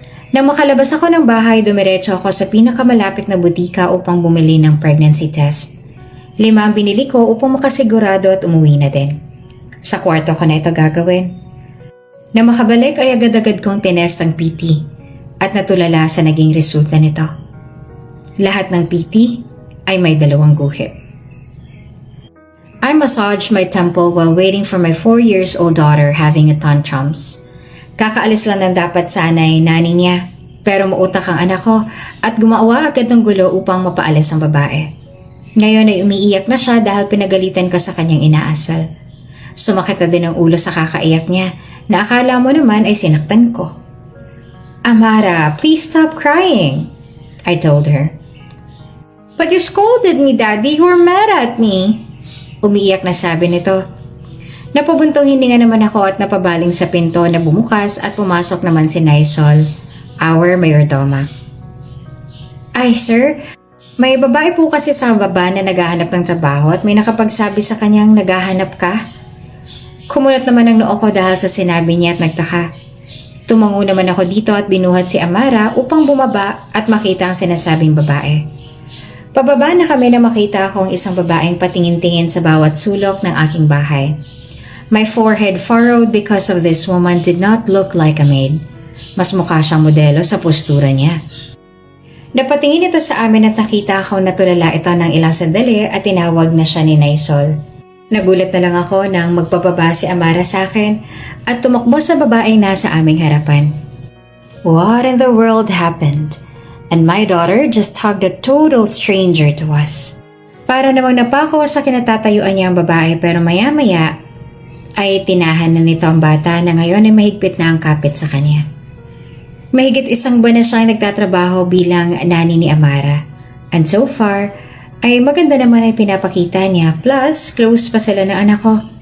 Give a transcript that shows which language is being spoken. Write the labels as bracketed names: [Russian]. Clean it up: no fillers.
[Filipino] Nang makalabas ako ng bahay, dumiretso ako sa pinakamalapit na butika upang bumili ng pregnancy test. 5 ang binili ko upang makasigurado at umuwi na din. Sa kwarto ko na ito gagawin. Nang makabalik ay agad-agad kong tinest ang PT at natulala sa naging resulta nito. Lahat ng PT ay may 2 guhit. [English] I massaged my temple while waiting for my 4-year-old daughter having a tantrums. [Filipino] Kakaalis lang ng dapat sana'y nani niya, pero mautak ang anak ko at gumawa agad ng gulo upang mapaalis ang babae. Ngayon ay umiiyak na siya dahil pinagalitan ko sa kanyang inaasal. Sumakit na din ang ulo sa kakaiyak niya na akala mo naman ay sinaktan ko. [English] "Amara, please stop crying," I told her. "But you scolded me, Daddy. You were mad at me." [Filipino] Umiiyak na sabi nito. Napabuntong hininga naman ako at napabaling sa pinto na bumukas at pumasok naman si Naisol, our mayordoma. "Ay, sir, May babae po kasi sa baba na naghahanap ng trabaho at may nakapagsabi sa kanyang naghahanap ka. Kumulat naman ang noo ko dahil sa sinabi niya at nagtaka. Tumango naman ako dito at binuhat si Amara upang bumaba at makita ang sinasabing babae. Pababa na kami na makita akong isang babaeng patingin-tingin sa bawat sulok ng aking bahay. [English] My forehead furrowed because of this woman did not look like a maid. [Filipino] Mas mukha siyang modelo sa postura niya. Napatingin ito sa amin at nakita ako na tulala ito ng ilang sandali at tinawag na siya ni Naisol. Nagulat na lang ako nang magpapaba si Amara sa akin at tumakbo sa babaeng nasa aming harapan. [English] What in the world happened? And my daughter just hugged a total stranger to us. [Filipino] Para namang napako sa kinatatayuan niya ang babae pero maya-maya ay tinahan na nito ang bata na ngayon ay mahigpit na ang kapit sa kanya. Mahigit isang buwan na siyang nagtatrabaho bilang nani ni Amara. [English] And so far, [Filipino] ay maganda naman ay pinapakita niya plus close pa sila ng anak ko.